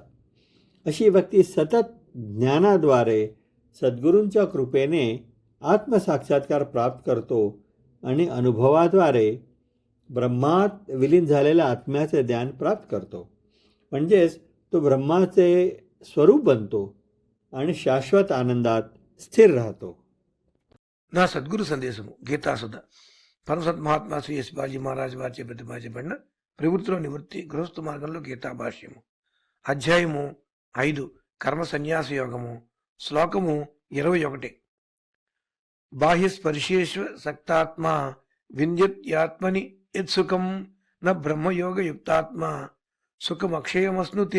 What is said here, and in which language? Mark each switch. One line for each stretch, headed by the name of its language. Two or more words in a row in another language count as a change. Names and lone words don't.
Marathi: अशी व्यक्ती सतत ज्ञानाद्वारे सद्गुरूंच्या कृपेने आत्मसाक्षात्कार प्राप्त करतो आणि अनुभवाद्वारे ब्रह्मात विलीन झालेल्या आत्म्याचे ज्ञान प्राप्त करतो. म्हणजेच तो ब्रह्माचे स्वरूप बनतो आणि शाश्वत आनंदात स्थिर राहतो.
Telugu: నా సద్గురు సందేశము గీతాసుధ పరమసత్ మహాత్మా శ్రీ ఎస్ బాజీ మహారాజ్ వారిచే ప్రతిపాదించబడిన ప్రవృత్తిలో నివృత్తి గృహస్థ మార్గంలో గీతా భాష్యము అధ్యాయము 5 కర్మ సన్యాస యోగము శ్లోకము 21.
Sanskrit: బాహ్యస్పర్శేష్వ సక్తాత్మా వింధ్యత్యాత్మని యత్సుఖం న బ్రహ్మయోగయుక్తాత్మా సుఖమక్షయమస్నుతే.